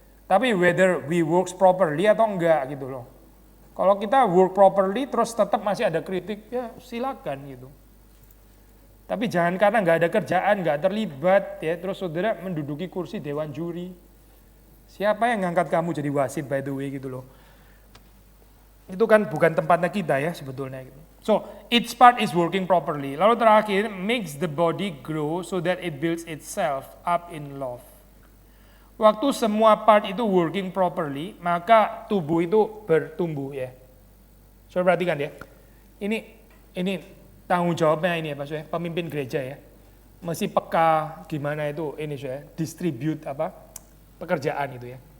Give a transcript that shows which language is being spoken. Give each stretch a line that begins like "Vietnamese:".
Indonesian: Tapi
English: whether we works properly
Indonesian: atau enggak gitu loh. Kalau kita
English: work properly
Indonesian: terus tetap masih ada kritik, ya silakan gitu. Tapi jangan karena nggak ada kerjaan, nggak terlibat ya, terus saudara menduduki kursi dewan juri. Siapa yang ngangkat kamu jadi wasit
English: by the way
Indonesian: gitu loh. Itu kan bukan tempatnya kita ya sebetulnya gitu.
English: So, each part is working properly.
Indonesian: Lalu terakhir,
English: makes the body grow so that it builds itself up in love.
Indonesian: Waktu semua part itu
English: working properly,
Indonesian: maka tubuh itu bertumbuh ya. So, perhatikan ya. Ini tanggung jawabnya ini ya Pak Soe, pemimpin gereja ya. Mesti peka gimana itu ini Soe, distribute pekerjaan itu ya.